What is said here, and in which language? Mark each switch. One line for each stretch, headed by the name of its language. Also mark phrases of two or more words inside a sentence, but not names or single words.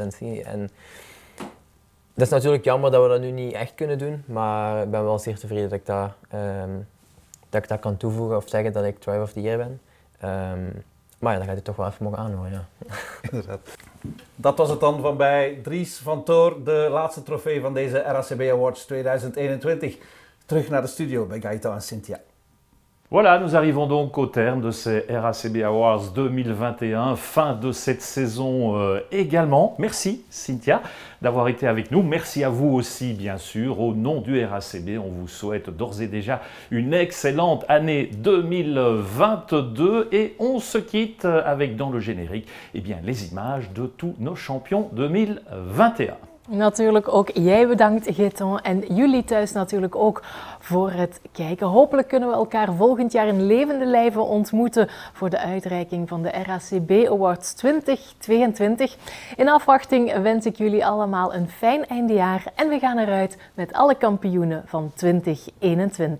Dutch: En dat is natuurlijk jammer dat we dat nu niet echt kunnen doen, maar ik ben wel zeer tevreden dat ik dat kan toevoegen of zeggen dat ik
English: Drive of the Year
Dutch: ben. Maar ja, dan gaat hij toch wel even mogen aanhoren, ja. Inderdaad. Dat was het dan van bij Dries van Toor, de laatste trofee van deze RACB Awards 2021. Terug naar de studio bij Gaëtan en Cynthia.
French: Voilà, nous arrivons donc au terme de ces RACB Awards 2021, fin de cette saison également. Merci Cynthia d'avoir été avec nous. Merci à vous aussi bien sûr. Au nom du RACB, on vous souhaite d'ores et déjà une excellente année 2022 et on se quitte avec dans le générique les images de tous nos champions 2021.
Dutch: Natuurlijk ook jij bedankt, Gaëtan, en jullie thuis natuurlijk ook voor het kijken. Hopelijk kunnen we elkaar volgend jaar in levende lijven ontmoeten voor de uitreiking van de RACB Awards 2022. In afwachting wens ik jullie allemaal een fijn eindejaar en we gaan eruit met alle kampioenen van 2021.